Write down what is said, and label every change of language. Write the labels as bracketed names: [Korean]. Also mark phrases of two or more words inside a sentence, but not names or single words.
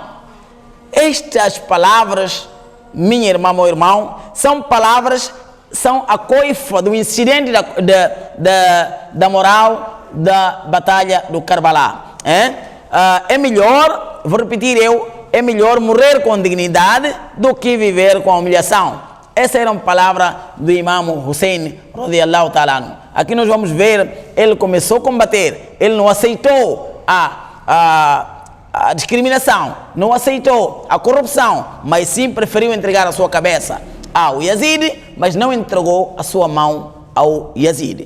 [Portuguese] Estas palavras, minha irmã, meu irmão, são palavras, são a coifa do incidente da moral da batalha do Karbala. É melhor, vou repetir é melhor morrer com dignidade do que viver com a humilhação. Essa era uma palavra do Imam Hussein [Arabic] رضي الله تعالى عنه. [Portuguese] Aqui nós vamos ver, ele começou a combater, ele não aceitou a discriminação, não aceitou a corrupção, mas sim preferiu entregar a sua cabeça ao Yazid, mas não entregou a sua mão ao Yazid.